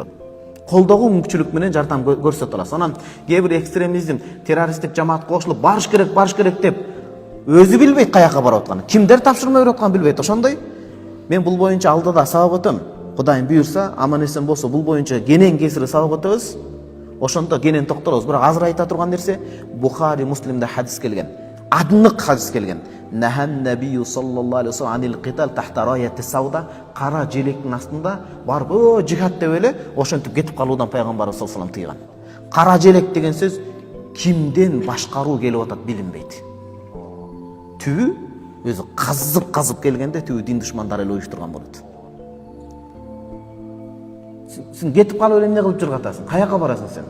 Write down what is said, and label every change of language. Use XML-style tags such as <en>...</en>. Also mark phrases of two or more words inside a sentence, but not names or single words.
<ky>Колдогу мүмкүнчүлүк менен жардам көрсөтө аласыз. Анан кээ бир экстремизм, террористтик жамаатка кошулуп барыш керек деп өзү билбейт каяка барып атканын. Кимдер тапшырма берип атканын билбейт. Ошондой мен бул боюнча алдыда сабак өтөм. Кудайым буйрса, аман эсен болсо бул боюнча кенен кесири сабак өтөбүз. Ошондо кенен токтолобуз. Бирок азыр айта турган нерсе Бухари, Муслимде хадис келген. Адынык хадис келген.</ky> <ar>نهى النبي صلى الله عليه وسلم عن القتال تحت راية سوداء,</ar> <ky>кара желектин астында барып жихад деп эле ошентип кетип калуудан пайгамбарыбыз</ky> <ar>صلى الله عليه وسلم</ar> <ky>тыйган. Кара желек деген сөз кимден башкаруу келип атат билинбейт. Түбү өзү казып келгенде түбү дин душмандары эле уюштурган болот. Сен кетип калып эле эмне кылып жүргатасың? Каяка барасың сен?</ky>